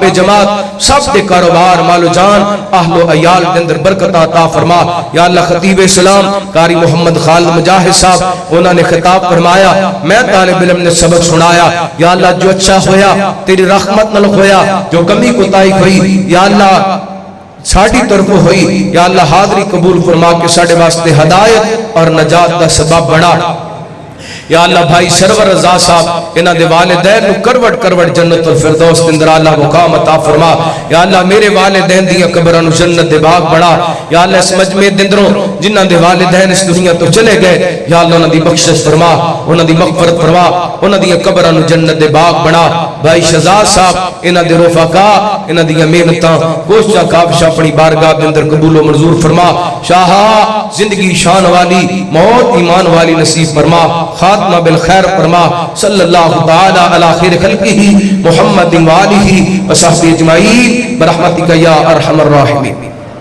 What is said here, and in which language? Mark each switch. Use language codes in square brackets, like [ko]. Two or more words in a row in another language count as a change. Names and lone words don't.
[pa] جماعت سب دے کاروبار مال و جان اہل و عیال دے اندر برکت عطا فرما یا اللہ خطیب اسلام قاری محمد خالد مجاہد صاحب انہوں نے خطاب فرمایا میں طالب علم نے سبق سنایا یا اللہ جو اچھا ہویا تیری رحمت نل ہویا جو کمی کوتاہی ہوئی یا اللہ ساڑھی طرف ہوئی یا اللہ حاضری قبول فرما کے ساڑھے واسطے ہدایت اور نجات دا سبب بڑھا یا اللہ بھائی سرور رضا صاحب انہاں دے والدین نو کروڑ جنت الفردوس دے اندر اللہ مقام عطا فرما یا اللہ میرے والدین دیاں قبراں نو جنت دے باغ بنا یا اللہ اس مجمع دے اندروں جنہاں دے والدین اس دنیا تو چلے گئے یا اللہ انہاں دی بخشش فرما انہاں دی مغفرت فرما انہاں دی قبراں نو جنت دے باغ بنا بھائی شہزاد صاحب انہاں دے رفقا انہاں دی محنتاں کوششاں کاوشاں اپنی بارگاہ دے اندر قبول و منظور فرما شاہ زندگی شان والی موت ایمان والی نصیب فرما خاتمہ بالخیر فرما [ar] صلی اللہ تعالی علی خیر خلقہ محمد و آلہ و صحبہ اجمعین برحمتک یا ارحم الراحمین.